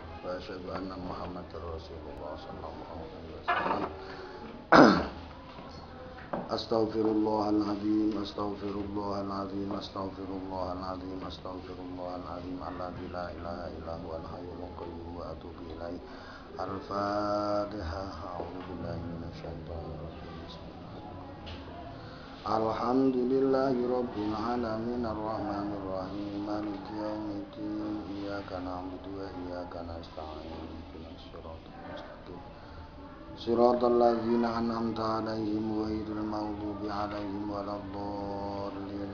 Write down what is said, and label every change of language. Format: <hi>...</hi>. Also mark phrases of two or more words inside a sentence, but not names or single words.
<ar>وأشهد أن محمدا رسول الله صلى الله عليه وسلم. أستغفر الله العظيم، أستغفر الله العظيم، أستغفر الله العظيم، أستغفر الله العظيم، الذي لا إله إلا هو الحي القيوم وأتوب إليه. Al-Fatihah. أعوذ بالله من الشيطان الرجيم. الحمد لله رب العالمين الرحمن الرحيم مالك يوم الدين إياك نعبد وإياك نستعين اهدنا الصراط المستقيم صراط الذين أنعمت عليهم غير المغضوب عليهم ولا الضالين.</ar>